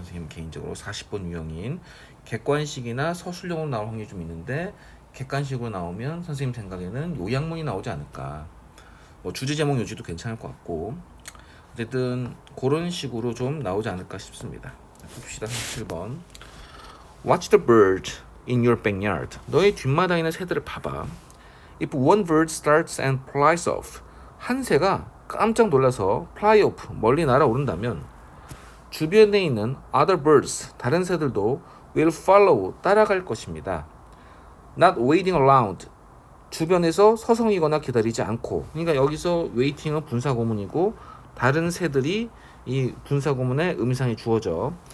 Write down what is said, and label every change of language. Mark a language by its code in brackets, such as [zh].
[ko] 선생님 개인적으로 40번 유형인 객관식이나 서술형으로 나올 확률이 좀 있는데 객관식으로 나오면 선생님 생각에는 요약문이 나오지 않을까. 뭐 주제 제목 요지도 괜찮을 것 같고 어쨌든 그런 식으로 좀 나오지 않을까 싶습니다. 봅시다. 37번. [en] Watch the bird in your backyard. [ko] 너의 뒷마당에 있는 새들을 봐봐. [en] If one bird starts and flies off. [ko] 한 새가 깜짝 놀라서 [en] fly off [ko] 멀리 날아오른다면 주변에 있는 [en] other birds [ko] 다른 새들도 [en] will follow [ko] 따라갈 것입니다. [en] Not waiting around [ko] 주변에서 서성이거나 기다리지 않고. 그러니까 여기서 waiting은 분사구문이고 다른 새들이 이 분사구문에 의미상이 주어져.